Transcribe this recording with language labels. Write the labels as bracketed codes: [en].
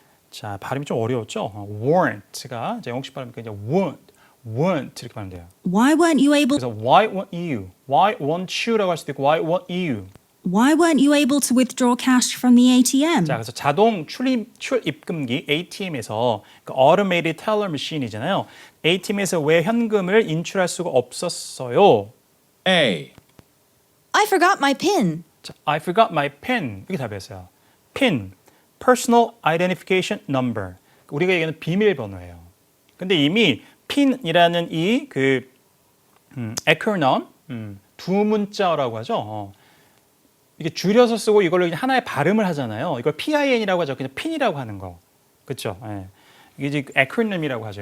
[ko] 자, 발음이 좀 어려웠죠. weren't가 영국식 발음이니까 이제 weren't 이렇게 발음돼요. [en] Why weren't you able? 그래서 why weren't you라고 [ko] 할 수도 있고 [en] why weren't you. Why weren't you able to withdraw cash from the ATM? [ko] 자, 그래서 자동 출입금기 ATM에서 그 [en] automated teller machine [ko] 이잖아요. ATM에서 왜 현금을 인출할 수가 없었어요? [en] A. I forgot my PIN. 자, I forgot my PIN. [ko] 이게 답이었어요. [en] PIN, Personal Identification Number. [ko] 우리가 얘기하는 비밀번호예요. 근데 이미 PIN이라는 이 그 acronym 두 문자어라고 하죠. 이게 줄여서 쓰고 이걸로 그냥 하나의 발음을 하잖아요. 이걸 PIN이라고 하죠. 그냥 핀이라고 하는 거. 그렇죠? 예. 이게 이제 acronym이라고 하죠.